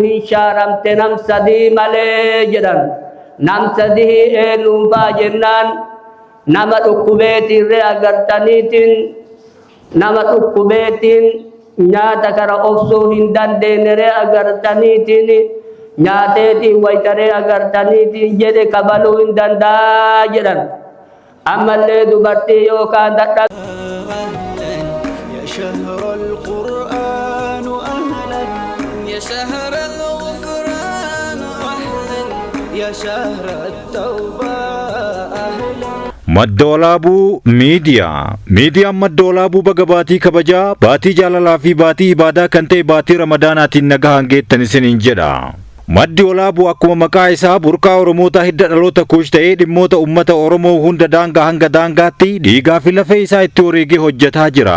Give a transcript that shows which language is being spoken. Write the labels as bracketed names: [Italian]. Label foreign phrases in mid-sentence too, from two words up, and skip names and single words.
[Oromo] hin shaaramte nam sadii malee jedhan nam sadii eenyuunfaa jennaan nama dhukkubeetirree agartaniitiin nama dhukkubeetiin nyaata kana obsuu hin dandeenyeree agartaniitiin nyaateetiin waytaree agartaniitiin jedhe kabaluu hin danda'a jedhan ammallee dubartii yookaan dadhabe [Arabic] يا شهر القرآن أهلا يا شهر الغفران أهلا يا شهر التوبة أهلا [Oromo] Madda Walaabuu Miidiyaa. Miidiyaan Madda Walaabuu baga baatii kabajaa, baatii jaalalaa fi baatii ibaadaa kan ta'e baatii Ramadaanaatiin nagahaan geettan isiniin jedha. Maddi Walaabuu akkuma maqaa isaa burqaa Oromoota hidda dhaloota kuush ta'ee dhimmoota uummata Oromoo hunda daangaa hanga daangaatti dhiigaa fi lafee isaa itti wareegee hojjetaa jira.